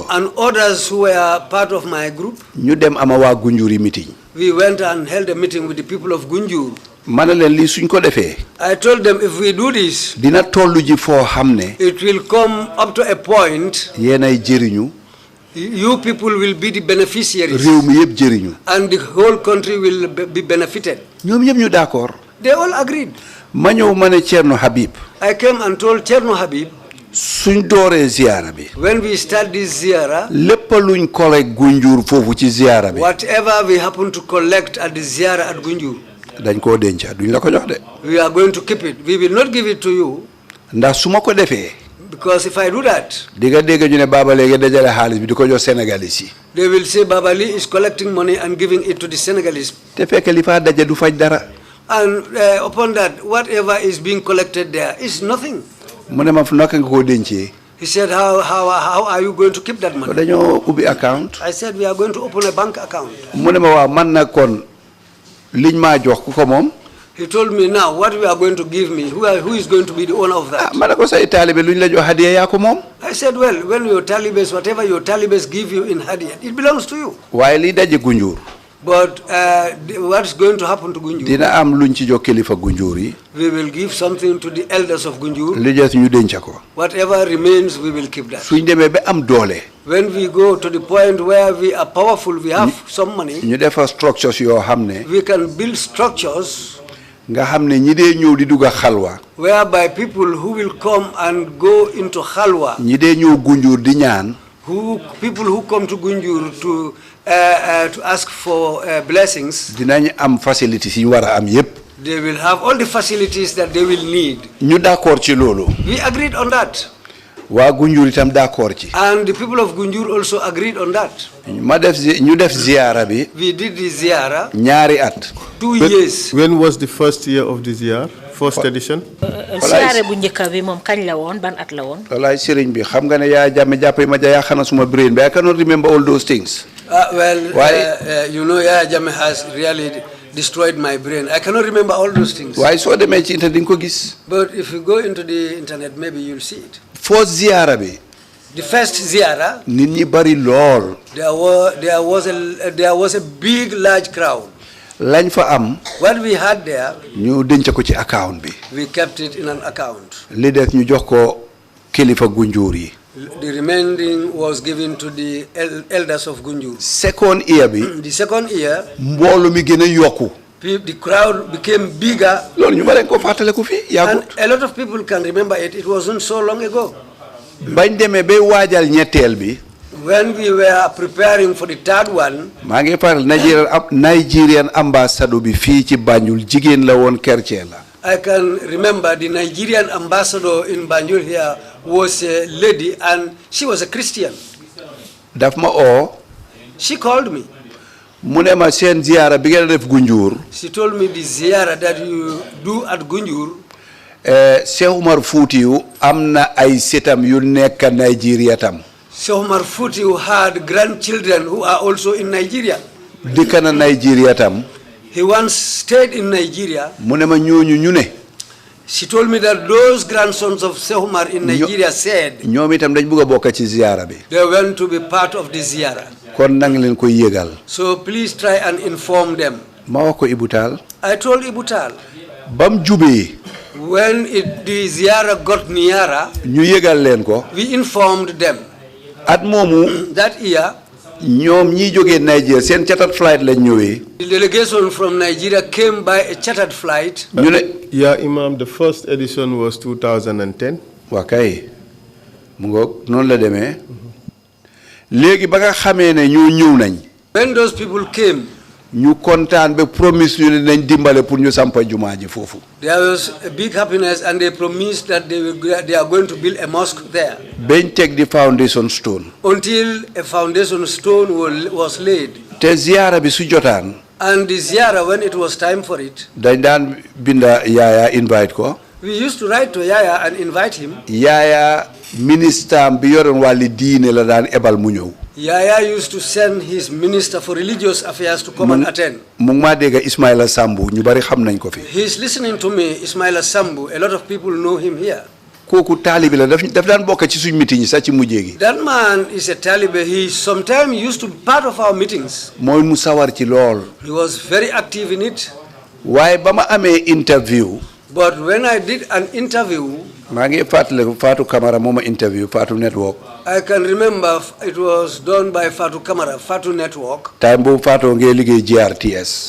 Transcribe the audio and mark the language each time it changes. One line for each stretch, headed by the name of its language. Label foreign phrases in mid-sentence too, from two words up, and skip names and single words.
English: and others who were part of my group.
Wolof: ñu dem ama waa Gunjuri meeting.
English: We went and held a meeting with the people of Gunjur.
Wolof: ma ne leen lii suñ ko defee.
English: I told them if we do this,
Wolof: dina tollu ji foo xam ne.
English: it will come up to a point.
Wolof: yéenay jëriñu.
English: You people will be the beneficiaries.
Wolof: réew mi yëpp jëriñu.
English: And the whole country will be benefited.
Wolof: ñoom ñëpp ñu d'accord.
English: They all agreed.
Wolof: ma ñëw ma ne Thierno Habib.
English: I came and told Cherno Habib,
Wolof: suñ dooree ziyaara bi.
English: when we start this ziyara,
Wolof: lépp luñ collect Gunjur foofu ci ziyaara bi.
English: whatever we happen to collect at the ziyara at Gunjur,
Wolof: dañ koo denca duñ la ko jox de.
English: we are going to keep it. We will not give it to you,
Wolof: ndax su ma ko defee.
English: because if I do that,
Wolof: di nga dégg ñu ne Baba léegi dajale xaalis bi di ko jox Sénégalais yi.
English: they will say Babali is collecting money and giving it to the Senegalese.
Wolof: te fekk li fa daje du faj dara.
English: And upon that, whatever is being collected there is nothing.
Wolof: mu ne ma fu naka nga koo dencee.
English: He said, how are you going to keep that money?
Wolof: dañoo ubbi account.
English: I said, we are going to open a bank account.
Wolof: mu ne ma waaw man na kon liñ maa jox ku ko moom.
English: He told me now, what we are going to give me, who is going to be the owner of that?
Wolof: ma ne ko say taalibe luñ la jox hadiya yaa ko moom.
English: I said, well, when your talibes, whatever your talibes give you in Hadiyat, it belongs to you.
Wolof: waaye liy daje Gunjur.
English: But what's going to happen to Gunjur?
Wolof: dina am luñ ci jox kilifa Gunjur yi.
English: We will give something to the elders of Gunjur.
Wolof: li des ñu denca ko.
English: Whatever remains, we will keep that.
Wolof: suñ demee ba am doole.
English: When we go to the point where we are powerful, we have some money,
Wolof: ñu defa structures yoo xam ne.
English: we can build structures
Wolof: nga xam ne ñi dee ñëw di dugg a xalwa.
English: whereby people who will come and go into Khalwa,
Wolof: ñi dee ñëw Gunjur di ñaan.
English: people who come to Gunjur to ask for blessings,
Wolof: dinañ am facilities yi ñu war a am yépp.
English: they will have all the facilities that they will need.
Wolof: ñu d'accord ci loolu.
English: We agreed on that.
Wolof: waa Gunjur itam d'accord ci.
English: And the people of Gunjur also agreed on that.
Wolof: ñu def ziyaara bi.
English: We did the ziyara
Wolof: ñaari at.
English: 2 years. When was the first year of the ziyar? First edition?
Wolof: siyaare bu njëkk bi moom kañ la woon ban at la woon. walaay sëriñ bi xam nga ne yaa jàmme jàpp ma ja yaa xana suma brain
English: but I cannot remember all those things. You know, Yaya Jammeh has really destroyed my brain. I cannot remember all those things.
Wolof: waaye soo demee ci internet di nga ko gis.
English: But if you go into the internet, maybe you'll see it.
Wolof: first ziyaara bi.
English: The first ziyara,
Wolof: nit ñi bari lool.
English: there was a big, large crowd.
Wolof: lañ fa am.
English: What we had there,
Wolof: ñu denc ko ci account bi.
English: we kept it in an account.
Wolof: li des ñu jox ko kilifa Gunjur yi.
English: The remaining was given to the elders of Gunjur. second year
Wolof: bi.
English: The second year,
Wolof: mboolu mi gën a yokku.
English: the crowd became bigger.
Wolof: loolu ñu bari ko fàttaliku fi
English: And
Wolof: yàggut.
English: a lot of people can remember it. It wasn't so long ago.
Wolof: bañ demee bay waajal ñetteel bi.
English: When we were preparing for the third one,
Wolof: maa ngi faral
English: Nigerian ambassador
Wolof: bi fii ci Banjul jigéen la woon chrétien la.
English: I can remember the Nigerian ambassador in Banjul here was a lady and she was a Christian.
Wolof: daf ma oo.
English: She called me.
Wolof: mu ne ma seen ziyaara bi ngeen def Gunjur.
English: She told me the ziyara that you do at Gunjur,
Wolof: Cheikh Umar Foutiou am na ay setam yu nekk Nigeria tam.
English: Sheikh Umar Foutiou had grandchildren who are also in Nigeria.
Wolof: dëkk na Nigeria tam.
English: He once stayed in Nigeria.
Wolof: mu ne ma ñooñu ñu ne.
English: She told me that those grandsons of Sheikh Umar in Nigeria said
Wolof: ñoom itam dañ bëgg a bokk ci ziyaara bi.
English: they went to be part of the ziyara.
Wolof: kon nang leen koy yëgal.
English: So please try and inform them.
Wolof: ma wax ko Ibou Tall.
English: I told Ibutal,
Wolof: bam jubee.
English: when the ziyara got nearer,
Wolof: ñu yëgal leen ko.
English: we informed them.
Wolof: at moomu.
English: That year,
Wolof: ñoom ñi jógee Nigeria seen
English: chartered flight
Wolof: lañ ñëwee.
English: the delegation from Nigeria came by a chartered flight.
Wolof: ñu ne.
English: Yeah, Imam, the first edition was 2010.
Wolof: waa kay mu ngoog noonu la demee. léegi ba nga xamee ne ñu ñëw nañ.
English: When those people came,
Wolof: ñu kontaan ba promise ñu ne nañ dimbale pour ñu sampa jumaa ji foofu.
English: there was a big happiness and they promised that they are going to build a mosque there.
Wolof: bañ teg di
English: foundation stone. Until a foundation stone was laid.
Wolof: te ziyaara bi su jotaan.
English: And the ziyara, when it was time for it,
Wolof: dañ daan binda Yaaya invite ko.
English: we used to write to Yaya and invite him.
Wolof: Yaaya ministre bi yoroon wàlli diine la daan ebal mu ñëw.
English: Yaya used to send his minister for religious affairs to come and attend.
Wolof: mu ngi maa dégg Ismaila Sambu ñu bari xam nañ ko fi.
English: He is listening to me, Ismaila Sambu. A lot of people know him here.
Wolof: kooku taalibe la daf daan bokk ci suñ meeting yi sax ci mujjee gi.
English: That man is a Taliban. He sometimes used to be part of our meetings.
Wolof: mooy mu sawar ci lool.
English: He was very active in it.
Wolof: waaye ba ma amee interview.
English: But when I did an interview,
Wolof: maa ngi fàttaliku Fatou Camara moo ma interview Fatou Network.
English: I can remember it was done by Fatou Camara, Fatou Network.
Wolof: time boobu Fatou ngay liggéey GRTS.